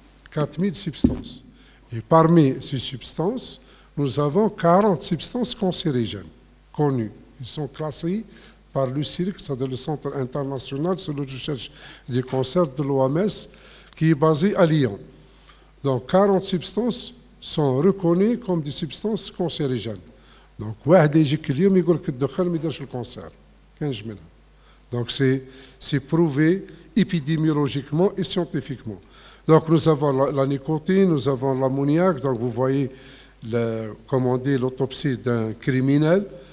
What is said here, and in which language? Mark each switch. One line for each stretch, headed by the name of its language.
French: 4000 substances. Et parmi ces substances, nous avons 40 substances cancérigènes connues. Ils sont classés par le CIRC, c'est-à-dire le Centre international sur la recherche des cancers de l'OMS, qui est basé à Lyon. Donc 40 substances sont reconnues comme des substances cancérigènes.
Arabic: Donc, واحد يجيك اليوم يقول لك الدخان ما يديرش الكانسير. كاينش منها.
French: Donc c'est prouvé épidémiologiquement et scientifiquement. Donc nous avons la nicotine, nous avons l'ammoniac. Donc vous voyez, comme on dit, l'autopsie d'un criminel.